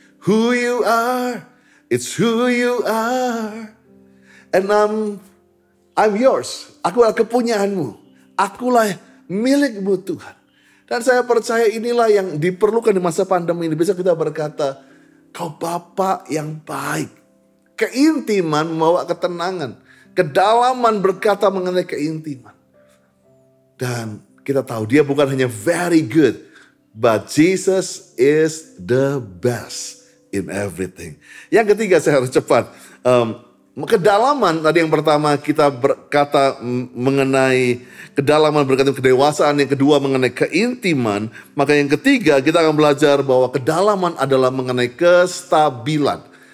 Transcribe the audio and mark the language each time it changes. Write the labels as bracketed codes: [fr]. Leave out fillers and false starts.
[en] Who you are, it's who you are. And I'm yours. [id] Aku adalah kepunyaanmu. Akulah milikmu Tuhan. Dan saya percaya inilah yang diperlukan di masa pandemi ini. Bisa kita berkata, Kau Bapa yang baik. Keintiman membawa ketenangan. Kedalaman berkata mengenai keintiman. Dan kita tahu dia bukan hanya [en] very good. But Jesus is the best in everything. [id] Yang ketiga saya harus cepat. Kedalaman tadi yang pertama kita berkata mengenai kedalaman berkaitan kedewasaan. Yang kedua mengenai keintiman. Maka yang ketiga kita akan belajar bahwa kedalaman adalah mengenai kestabilan.